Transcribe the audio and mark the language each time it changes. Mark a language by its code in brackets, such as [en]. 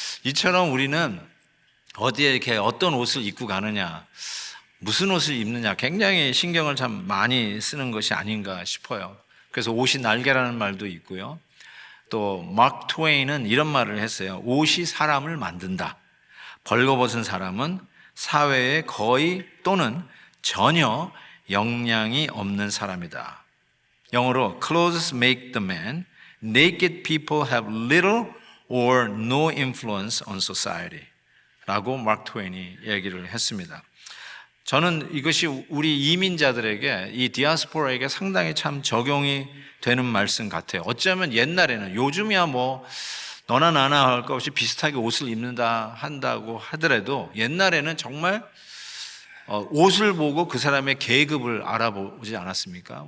[ko] 이처럼 우리는 어디에 이렇게 어떤 옷을 입고 가느냐, 무슨 옷을 입느냐 굉장히 신경을 참 많이 쓰는 것이 아닌가 싶어요. 그래서 옷이 날개라는 말도 있고요. 또 마크 트웨인은 이런 말을 했어요. 옷이 사람을 만든다. 벌거벗은 사람은 사회에 거의 또는 전혀 영향이 없는 사람이다. 영어로 [en] Clothes make the man. Naked people have little or no influence on society [ko] 라고 마크 트웨인이 얘기를 했습니다. 저는 이것이 우리 이민자들에게, 이 디아스포라에게 상당히 참 적용이 되는 말씀 같아요. 어쩌면 옛날에는, 요즘이야 뭐 너나 나나 할 것 없이 비슷하게 옷을 입는다 한다고 하더라도 옛날에는 정말 옷을 보고 그 사람의 계급을 알아보지 않았습니까?